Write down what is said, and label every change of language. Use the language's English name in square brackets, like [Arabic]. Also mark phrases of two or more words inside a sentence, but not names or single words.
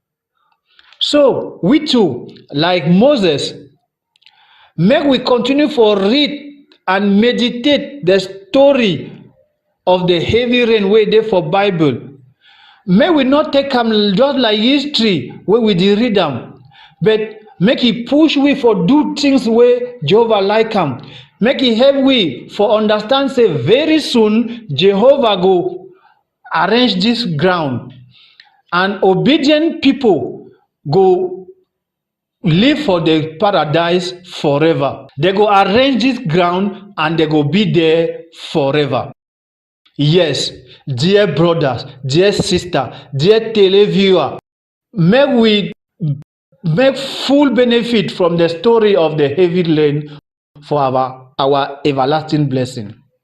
[Nigerian Pidgin] So we too, like Moses, make we continue for read and meditate the story of the heavy rain wey dey for Bible. Make we not take am just like history wey we dey read am, but make e push we for do things wey Jehovah like am. Make e help we for understand say very soon Jehovah go arrange this ground and obedient people go live for the paradise forever. They go arrange this ground and they go be there forever. Yes, dear brothers, dear sister, dear televiewer, make we make full benefit from the story of the heavy rain for our everlasting blessing.